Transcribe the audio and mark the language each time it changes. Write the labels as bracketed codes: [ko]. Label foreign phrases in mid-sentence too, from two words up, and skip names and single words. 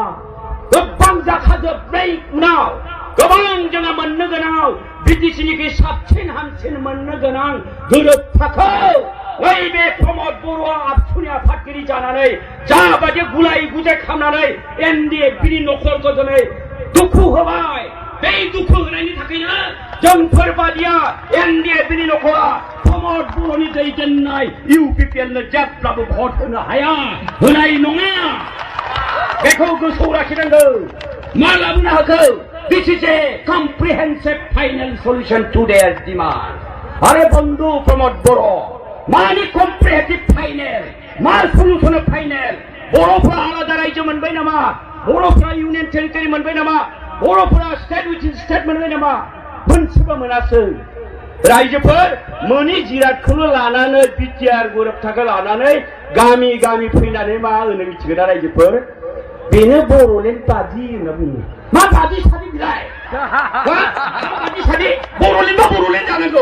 [brx] गोबां जाखाजोबनाय उनाव गोबां जोंहा मोननो गोनां बिटिसिनिख्रुइ साबसिन हामसिन मोननो गोनां गोरोबथाखौ नैबे प्रमद बर'आ आबसुनि आफादगिरि जानानै जाबायदि गुलाय गुजाय खालामनानै एनडिएफबिनि नखरखौ दिनै दुखु होबाय। बे दुखु होनायनि थाखायनो जोंफोर बादिया एनडिएफबिनि नखरा प्रमद बर'नि दैदेननाय इउपिपिएलनो जेब्लाबो भट होनो हाया, होनाय नङा। बेखौ गोसोआव लाखिनांगौ। मा लाबोनो हाखौ? [en] This is a comprehensive final solution to their demand. [brx] आरे बंधु प्रमोद बरो, मानि [en] comprehensive final, [brx] मा [en] solution final? [brx] बर'फ्रा आलादा रायजो मोनबाय नामा? बर'फ्रा [en] union territory [brx] मोनबाय नामा? बर'फ्रा [en] state within state [brx] मोनबाय नामा? मोनसेबो मोनासै। रायजोफोर मोनि जिरादखौनो लानानै बिटिआर गोरोबथाखौ लानानै गामि गामि फैनानै मा होनो मिथिगोना रायजोफोर? बेनो बर'लेण्ड बादि होनना बुङो। मा बादि सादि बिलाय? बादि सादि बर'लेण्डआ बर'लेण्ड जानांगौ।